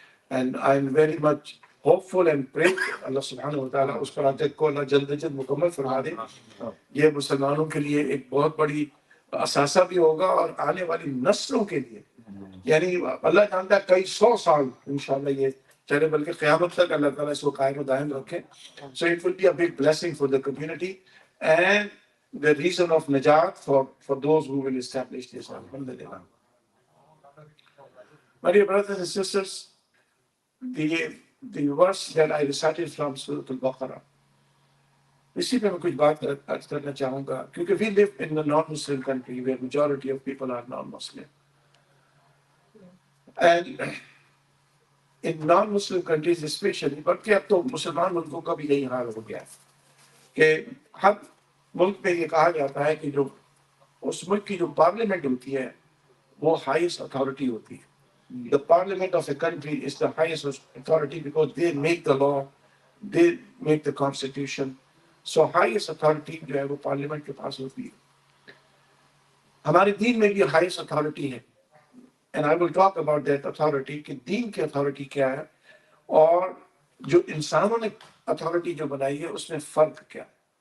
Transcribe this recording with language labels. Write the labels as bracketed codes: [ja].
[en] And I'm very much hopeful and pray [ur] اللہ سبحانہ وتعالیٰ اس project کو اللہ جلد از جلد مکمل فرما دے. یہ مسلمانوں کے لیے ایک بہت بڑی اثاثہ بھی ہوگا اور آنے والی نسلوں کے لیے، یعنی اللہ جانتا ہے کئی 100 سال انشاءاللہ یہ چلے، بلکہ قیامت تک اللہ تعالیٰ اس کو قائم و دائم رکھے. [en] So it will be a big blessing for the community and the reason of najat for those who will establish this. Alhamdulillah. My dear brothers and sisters, the verse that I recited from Surah Al-Baqarah, [ur] اسی پہ میں کچھ بات عرض کرنا چاہوں گا کیونکہ [en] we live in non Muslim country where majority of people are non Muslim and in non Muslim countries especially, [ur] بلکہ اب تو مسلمان ملکوں کا بھی یہی حال ہو گیا ہے کہ ہر ملک میں یہ کہا جاتا ہے کہ جو اس ملک کی جو پارلیمنٹ ہوتی ہے وہ ہائیسٹ اتھارٹی ہوتی ہے. [en] The parliament of a country is the highest authority because they make the law, they make the constitution. So highest authority [ur] جو ہے وہ پارلیمنٹ کے پاس ہوتی ہے. ہمارے دین میں بھی highest authority ہے. [en] And I will talk about that authority [ur] کہ دین کی authority کیا ہے اور جو انسانوں نے authority جو بنائی ہے اس میں فرق کیا ہے.